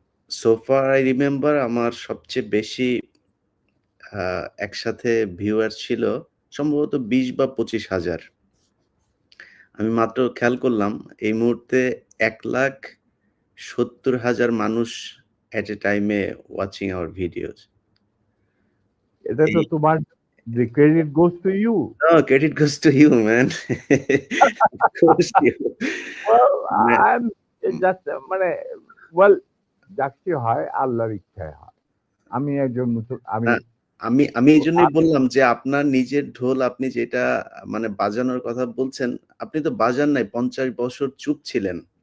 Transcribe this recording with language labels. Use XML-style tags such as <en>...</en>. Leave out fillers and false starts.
<en>so far I remember</en> <bn>আমার সবচেয়ে বেশি একসাথে ভিউয়ার ছিল সম্ভবত 20 বা 25,000। আমি মাত্র খেয়াল করলাম এই মুহূর্তে 1,70,000 মানুষ</bn> <en>At a টাইমে watching our videos.</en> <bn>এটা তো তোমার,</bn> <en>the credit goes to you. No, credit goes to you, man. Of course you. Well,</en> <bn>মানে</bn> <en>I'm just</en> <bn>মানে</bn> <en>well,</en> <bn>যাকে হয় আল্লাহর ইচ্ছায় হয়। আমি একজন আমি আমি এইজন্যই বললাম যে আপনার নিজের ঢোল আপনি যেটা মানে বাজানোর কথা বলছেন, আপনি তো বাজান নাই, 50 বছর চুপ ছিলেন।</bn>